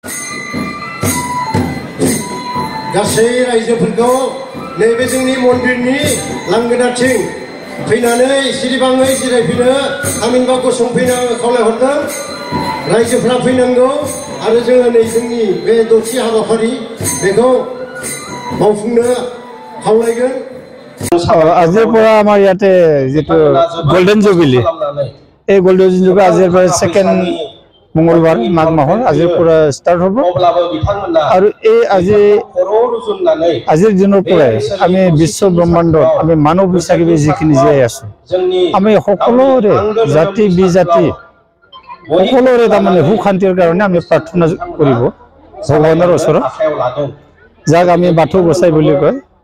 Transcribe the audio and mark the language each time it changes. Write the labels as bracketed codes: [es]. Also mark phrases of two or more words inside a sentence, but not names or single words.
[brx] गासै रायजोफोरखौ नैबे जोंनि मन्दिरनि लांगोनाथिं फैनानै सिरिबाङै जिरायफैनो थामहिनबा गसंफैनो खावलायहरदों। रायजोफ्रा फैनांगौ आरो जोङो नै जोंनि बे दथि हाबाफारि बेखौ मावफुंनो खावलायगोन। [as] আজিৰ পৰা আমাৰ ইয়াতে যেটো [en] golden jubilee [as] এই [en] golden jubilee [as] আজিৰ পৰা সেকেন্ড মঙ্গলবার মাঘ মাহৰ আজিৰ পৰা স্টাৰ্ট হ'ব আৰু এই আজিৰ দিনৰ পৰা আমি বিশ্ব ব্ৰহ্মাণ্ডত আমি মানৱ হিচাপে যিখিনি জীয়াই আছো আমি সকলোৰে জাতি বিজাতি সকলোৰে তাৰমানে সুখ শান্তিৰ কাৰণে আমি প্ৰাৰ্থনা কৰিব ভগৱানৰ ওচৰত যাক আমি বাথৌ গোসাই বুলি কয়।